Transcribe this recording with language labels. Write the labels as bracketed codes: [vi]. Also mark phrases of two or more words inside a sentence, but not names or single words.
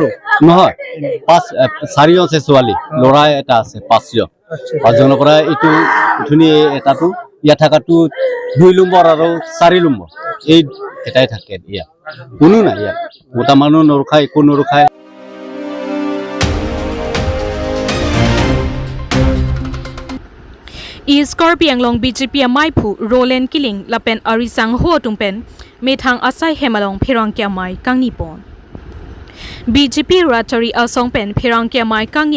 [as] নহয়, 4জন আছে ছোৱালী, ল'ৰা এটা আছে 5জনৰ পৰা এইটো ধুনীয়া, এটাটো ইয়াত থকাটো 2 নম্বৰ আৰু 4 নম্বৰ, এই এটাই থাকে ইয়াত, কোনো নাই ইয়াত, মতা মানুহ নৰখায়, একো নৰখায়। [mjw] Iskorpi anglong BJP amaipu Roland Killing lapen arisang ho tumpen methang asai hemalong phirang kyamai kangnipon BJP Ratari Asongpen phirang kyamai kangye